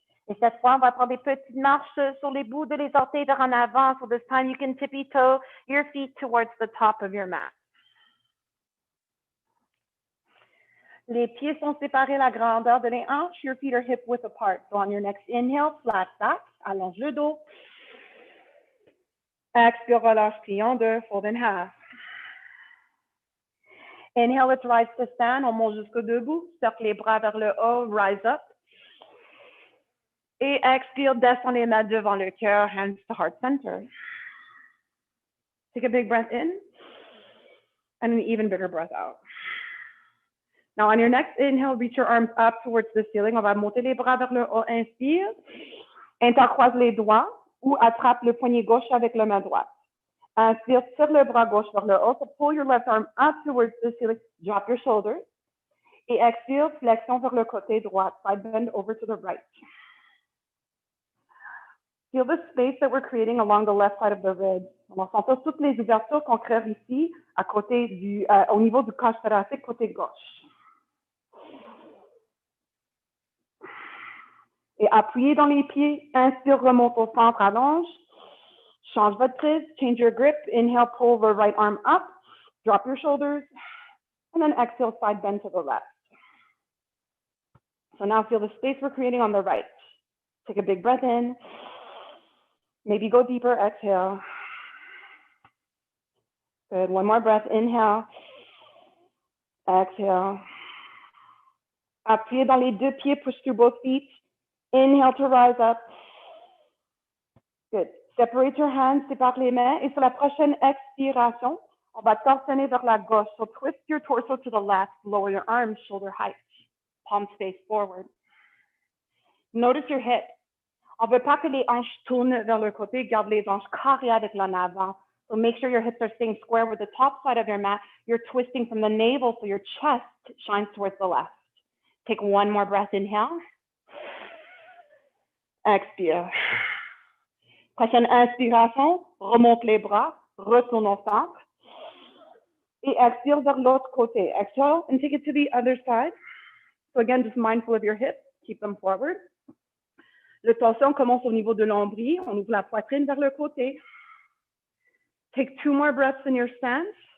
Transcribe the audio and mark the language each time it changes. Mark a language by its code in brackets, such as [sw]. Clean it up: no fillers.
[fr] Et cette fois, on va prendre des petites marches sur les bouts de les orteils vers en avant. [en] So this time you can tippy toe your feet towards the top of your mat. [fr] Les pieds sont séparés la grandeur de les hanches. [en] Your feet are hip width apart. So on your next inhale, flat back, [fr] allonge le dos. Expire, relâche, plie en deux, [en] fold in half. Inhale, let's rise to stand. [fr] On monte jusqu'au debout. Cercle les bras vers le haut, [en] rise up. [fr] Et expire, descend les mains devant le cœur, [en] hands to heart center. Take a big breath in and an even bigger breath out. Now, on your next inhale, reach your arms up towards the ceiling. [fr] On va monter les bras vers le haut. Inspire. Intercroise les doigts ou attrape le poignet gauche avec la main droite. Inspire, tire le bras gauche vers le haut. [en] So pull your left arm up towards the ceiling. Drop your shoulders. [fr] Et expire, flexion vers le côté droit. [en] Side bend over to the right. Feel the space that we're creating along the left side of the ribs. [fr] On va sentir toutes les ouvertures qu'on crée ici à côté au niveau du cage thoracique côté gauche. Et appuyez dans les pieds. Inspire, remonte au centre, allonge. Change votre prise. [en] Change your grip. Inhale, pull the right arm up. Drop your shoulders. And then exhale, side bend to the left. So now feel the space we're creating on the right. Take a big breath in. Maybe go deeper. Exhale. Good. One more breath. Inhale. Exhale. [fr] Appuyez dans les deux pieds. [en] Push through both feet. Inhale to rise up. Good. Separate your hands. [fr] Sépare les mains. Et sur la prochaine expiration, on va torsionner vers la gauche. [en] So twist your torso to the left. Lower your arms, shoulder height. Palms face forward. Notice your hips. [fr] On ne veut pas que les hanches tournent vers le côté. Garde les hanches carrées avec l'en avant. [en] So make sure your hips are staying square with the top side of your mat. You're twisting from the navel so your chest shines towards the left. Take one more breath. Inhale. [fr] Expire. Prochaine inspiration. Remonte les bras. Retourne au centre. Et expire vers l'autre côté. [en] Exhale and take it to the other side. So again, just mindful of your hips. Keep them forward. [fr] Le torsion commence au niveau de l'ombril. On ouvre la poitrine vers le côté. [en] Take two more breaths in your stance.